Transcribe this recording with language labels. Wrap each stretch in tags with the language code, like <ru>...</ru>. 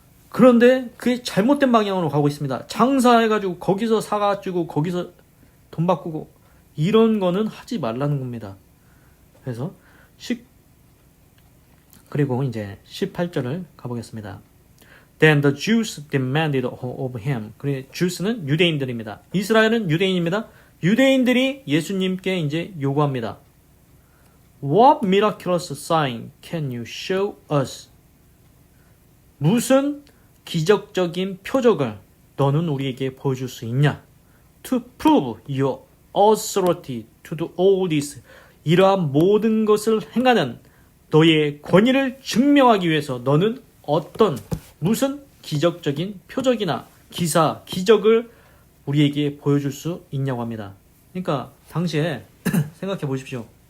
<ko>그런데 그게 잘못된 방향으로 가고 있습니다. 장사해가지고 거기서 사가지고 거기서 돈 바꾸고 이런 거는 하지 말라는 겁니다. 그래서 그리고 이제 18절을 가보겠습니다.</ko> <en>Then the Jews demanded of him.</en> <ko>그리고 Jews는 유대인들입니다. 이스라엘은 유대인입니다. 유대인들이 예수님께 이제 요구합니다.</ko> <en>What miraculous sign can you show us?</en> <ko>무슨 기적적인 표적을 너는 우리에게 보여줄 수 있냐?</ko> <en>To prove your authority to do all this.</en> <ko>이러한 모든 것을 행하는 너의 권위를 증명하기 위해서 너는 무슨 기적적인 표적이나 기사, 기적을 우리에게 보여줄 수 있냐고 합니다. 그러니까 당시에 생각해 보십시오.</ko>